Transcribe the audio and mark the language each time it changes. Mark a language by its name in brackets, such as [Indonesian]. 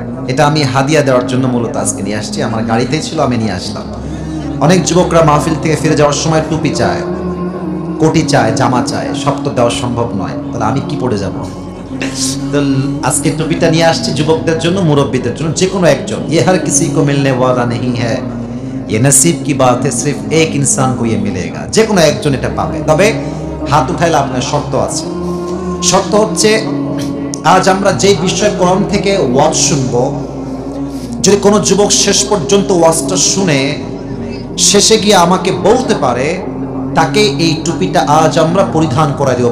[Bangla] এটা আমি হাদিয়া দেওয়ার জন্য মূলত আজকে নিয়ে আসছি, আমার গাড়িতেই ছিল, আমি নিয়ে আসলাম। অনেক যুবকরা মাহফিল থেকে ফিরে যাওয়ার সময় টুপি চায়, কোটি চায়, জামা চায়, সব তো দেওয়া সম্ভব নয়, তাহলে আমি কি পড়ে যাব? তো আজকে টুপিটা নিয়ে আসছি যুবকদের জন্য, মুরব্বীদের জন্য, যে কোনো একজন। [Hindi] ये हर किसी को मिलने वाला नहीं है, ये नसीब की बात है, सिर्फ एक इंसान को ये मिलेगा। [Bangla] যে কোনো একজন এটা পাবে, তবে হাত উঠাইলে আপনার শর্ত আছে। শর্ত হচ্ছে আজ আমরা যে বিষয় কোরআন থেকে ওয়াজ শুনবো, যদি কোনো যুবক শেষ পর্যন্ত ওয়াজটা শুনে শেষে গিয়ে আমাকে বলতে পারে, তাকে এই টুপিটা আজ আমরা পরিধান করাই দেব।